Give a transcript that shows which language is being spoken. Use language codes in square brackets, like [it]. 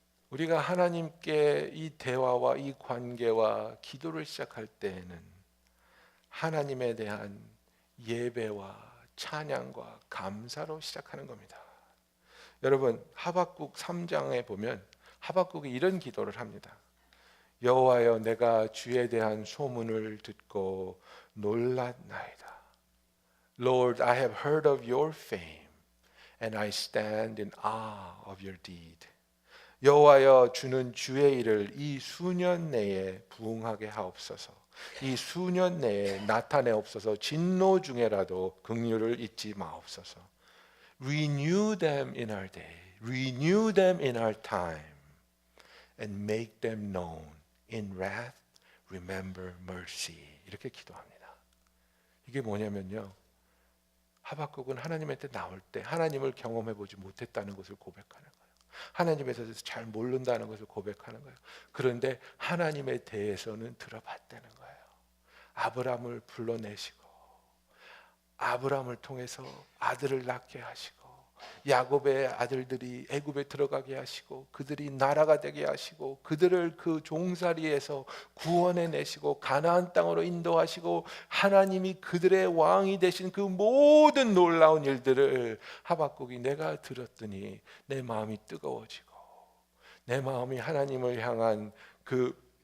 [ko] 우리가 하나님께 이 대화와 이 관계와 기도를 시작할 때에는 하나님에 대한 예배와 찬양과 감사로 시작하는 겁니다. 여러분, 하박국 3장에 보면 하박국이 이런 기도를 합니다. 여호와여, 내가 주에 대한 소문을 듣고 놀랐나이다. [en] Lord, I have heard of your fame and I stand in awe of your deed. [ko] 여호와여, 주는 주의 일을 이 수년 내에 부응하게 하옵소서. 이 수년 내에 나타내옵소서. 진노 중에라도 긍휼을 잊지 마옵소서. [en] Renew them in our day, renew them in our time, and make them known. In wrath, remember mercy. [ko] 이렇게 기도합니다. 이게 뭐냐면요, 하박국은 하나님한테 나올 때 하나님을 경험해보지 못했다는 것을 고백하는 거예요. 하나님에 대해서 잘 모른다는 것을 고백하는 거예요. 그런데 하나님에 대해서는 들어봤다는 거예요. 아브라함을 불러내시고 아브라함을 통해서 아들을 낳게 하시고 야곱의 아들들이 애굽에 들어가게 하시고 그들이 나라가 되게 하시고 그들을 그 종살이에서 구원해 내시고 가나안 땅으로 인도하시고 하나님이 그들의 왕이 되신 그 모든 놀라운 일들을 하박국이 내가 들었더니 내 마음이 뜨거워지고 내 마음이 하나님을 향한 그